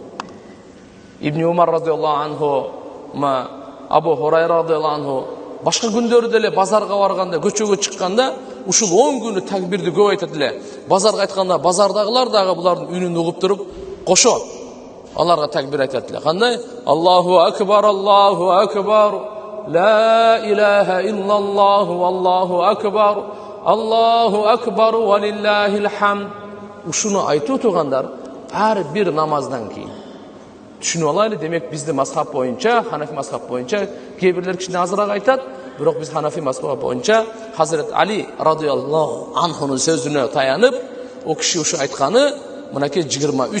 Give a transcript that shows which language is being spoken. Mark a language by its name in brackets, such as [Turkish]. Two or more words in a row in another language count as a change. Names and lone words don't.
[Kyrgyz] Ибн Умар [Arabic] رضي الله عنه, [Kyrgyz] Абу Хурайра [Arabic] رضي الله عنه [Kyrgyz] башка күндөрү деле базарга барганда, көчөгө чыкканда ушул 10 күнү такбирди көп айтат эле. Базарга айтканда базардагылар дагы булардын үнүн угуп туруп кошот. Аларга такбир айтат эле. Кандай? [Arabic] الله أكبر، الله أكبر. لا إله إلا الله، الله أكبر. الله أكبر ولله الحمد. [Kyrgyz] Ушуну айтуу туугандар ар бир намаздан кийин. Түшүнүп алайлы, демек бизде мазхаб боюнча, Ханафи мазхаб боюнча кээ бирлер кичине азыраак айтат, бирок биз Ханафи мазхабы боюнча Хазрет Али [Arabic] رضي الله عنه [Kyrgyz] сөзүнө таянып, о киши ушу айтканы мынакей 23 намазда.